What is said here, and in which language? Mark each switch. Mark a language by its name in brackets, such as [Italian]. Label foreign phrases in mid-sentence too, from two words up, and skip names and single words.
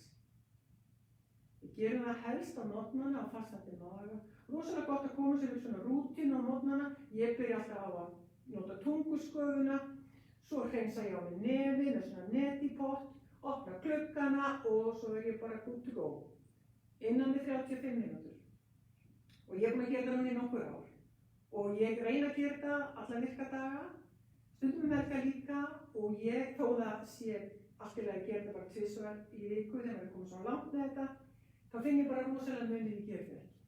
[Icelandic] Við gerum það helst á morgnana á fastandi maga. Rosalega gott að koma sér við svona rútínu á morgnana. Ég byrja alltaf á að nota tungusköfuna. Svo hreinsa ég á með nefið með svona netipott, opna gluggana og svo er ég bara [English] good to go. [Icelandic] Innan við 35 mínútur. Og ég er búin að gera það núna í nokkur ár. Og ég reyna að gera þetta alla virka daga, stundum verka líka og ég, þó það sé allt í lagi að gera þetta bara 2 sinnum í viku þegar við komum svona langt með þetta, þá finn ég bara rosalega munið ég gera þetta ekki.